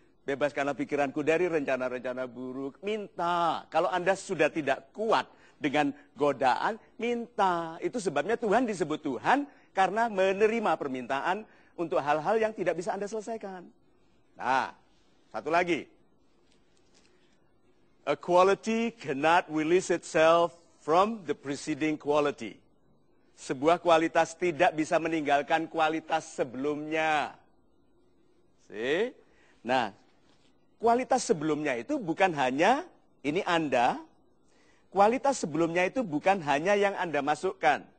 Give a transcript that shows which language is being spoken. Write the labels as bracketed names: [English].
[Indonesian] Bebaskanlah pikiranku dari rencana-rencana buruk. Minta. Kalau Anda sudah tidak kuat dengan godaan, minta. Itu sebabnya Tuhan disebut Tuhan karena menerima permintaan untuk hal-hal yang tidak bisa Anda selesaikan. Nah, satu lagi. [English] A quality cannot release itself from the preceding quality. [Indonesian] Sebuah kualitas tidak bisa meninggalkan kualitas sebelumnya. [English] See? [Indonesian] Nah, kualitas sebelumnya itu bukan hanya, ini Anda, kualitas sebelumnya itu bukan hanya yang Anda masukkan.